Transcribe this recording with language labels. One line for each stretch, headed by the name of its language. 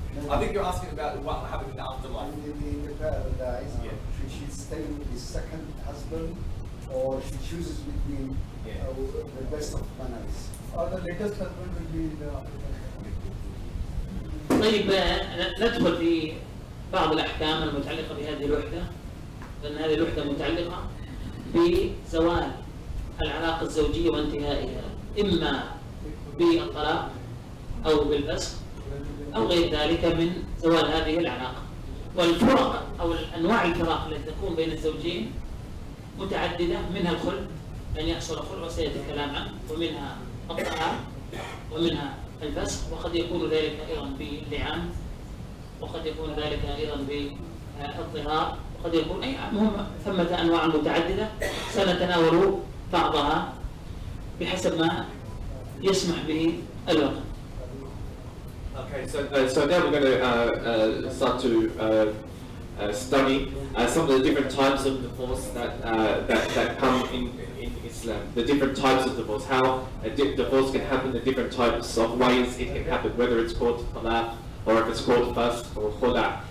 English: I think you're asking about what happened in the afterlife. In the paradise, should she stay with the second husband, or she chooses between the best of manners? Or the latest husband will be the...
Arabic: طيب ندخل في بعض الأحكام المتعلقة بهذه الوحدة، لأن هذه الوحدة متعلقة بزوال العلاقة الزوجية وانتهائها، إما بالطلاق أو بالفسخ أو غير ذلك من زوال هذه العلاقة. والفرق أو أنواع الفراق التي تكون بين الزوجين متعددة، منها الخلع، أن يحصل خلع وسيأتي الكلام عنه، ومنها الطلاق، ومنها الفسخ، وقد يكون ذلك أيضا باللعان، وقد يكون ذلك أيضا الظهار، وقد يكون أي مهم ثمة أنواع متعددة سنتناول بعضها بحسب ما يسمح به الوقت.
English: Okay, so now we're going to start to study some of the different types of divorce that come in Islam. The different types of divorce, how a divorce can happen, the different types of ways it can happen, whether it's called talaq or if it's called fasq or khula.